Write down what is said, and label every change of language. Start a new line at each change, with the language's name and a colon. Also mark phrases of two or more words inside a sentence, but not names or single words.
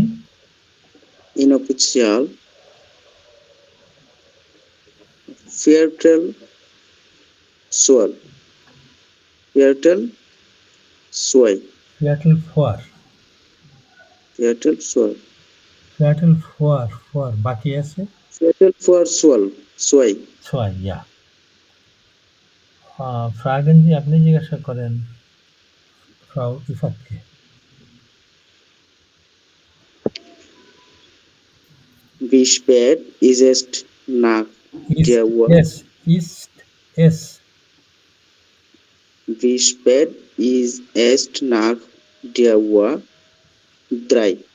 German: Inoffizial Viertel 12. Viertel 12. Viertel vor. Viertel 12. Viertel vor,
Bangla: বাকি আছে?
German: Viertel vor 12. 2, ja. fragen Sie,
Bangla: আপনি জিজ্ঞাসা করেন Frau ইফাতকে।
German: Wie spät ist es nach der Uhr? Ist es. Wie spät ist es nach der Uhr 3?